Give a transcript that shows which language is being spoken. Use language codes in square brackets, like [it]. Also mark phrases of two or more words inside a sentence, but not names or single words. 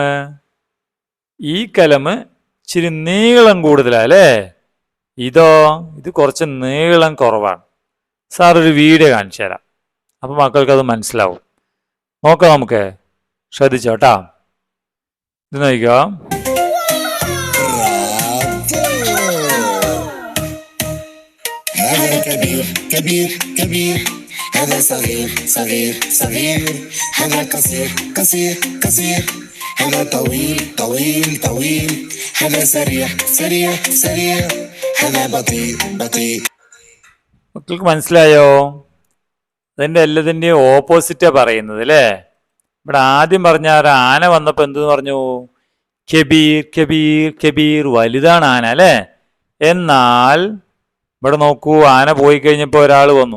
[ml] ഈ കലം ഇച്ചിരി നീളം കൂടുതലാ അല്ലേ? ഇത് കുറച്ച് നീളം കുറവാണ്. സാർ ഒരു വീഡിയോ കാണിച്ചു തരാം. അപ്പം മക്കൾക്കത് മനസ്സിലാവും. നോക്കാം നമുക്ക്. ശ്രദ്ധിച്ചോട്ടാ. ഇത് നോക്കിക്കോ. [ar] هذا كبير كبير كبير هذا صغير صغير صغير هذا قصير قصير قصير هذا طويل طويل طويل هذا سريع سريع سريع هذا بطيء بطيء [ml] മക്കൾക്ക് മനസ്സിലായോ? അതിന്റെ എല്ലാത്തിൻ്റെയും ഓപ്പോസിറ്റാ പറയുന്നത് അല്ലേ? ഇവിടെ ആദ്യം പറഞ്ഞ ഒരു ആന വന്നപ്പോൾ എന്തെന്ന് പറഞ്ഞു? [ar] كبير كبير كبير, [ml] വലുതാണ് ആന അല്ലേ? എന്നാൽ ഇവിടെ നോക്കൂ, ആന പോയി കഴിഞ്ഞപ്പോൾ ഒരാൾ വന്നു.